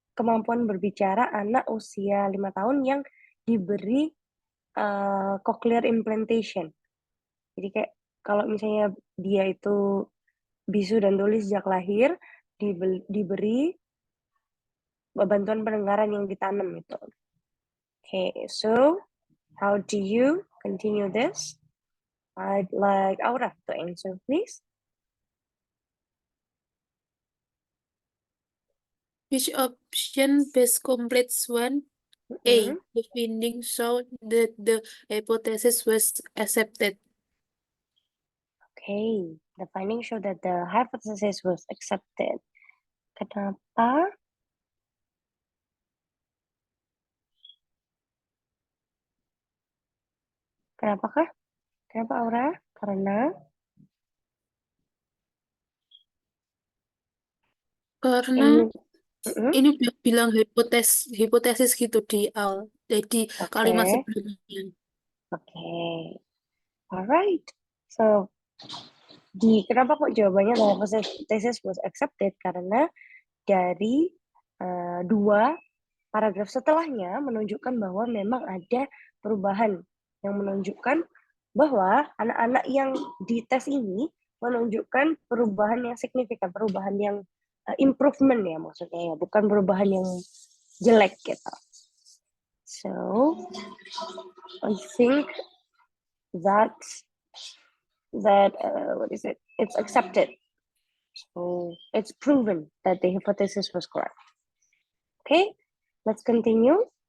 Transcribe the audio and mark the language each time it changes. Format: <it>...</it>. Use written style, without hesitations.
<id>Kemampuan berbicara anak usia 5 tahun yang diberi cochlear implantation. Jadi kayak kalau misalnya dia itu bisu dan tuli sejak lahir, diberi bantuan pendengaran yang ditanam itu.</id> <en>Okay, so how do you continue this? I'd like Aura to answer, please. Which option best completes one? A. The findings showed that the hypothesis was accepted. Okay, the findings show that the hypothesis was accepted.</en> <id>Kenapa? Kenapakah? Kenapa Aura? Karena Karena ini, ini udah bilang hipotesis gitu di awal. Jadi kalimat oke, sebelumnya.</id> <en>oke, alright. So,</en> <id>kenapa kok jawabannya</id> <en>the hypothesis was accepted?</en> <id>Karena dari dua paragraf setelahnya menunjukkan bahwa memang ada perubahan yang menunjukkan bahwa anak-anak yang dites ini menunjukkan perubahan yang signifikan, perubahan yang improvement ya maksudnya ya, bukan perubahan yang jelek gitu.</id> <en>So, I think that what is it? It's accepted. So it's proven that the hypothesis was correct. Okay, let's continue.</en>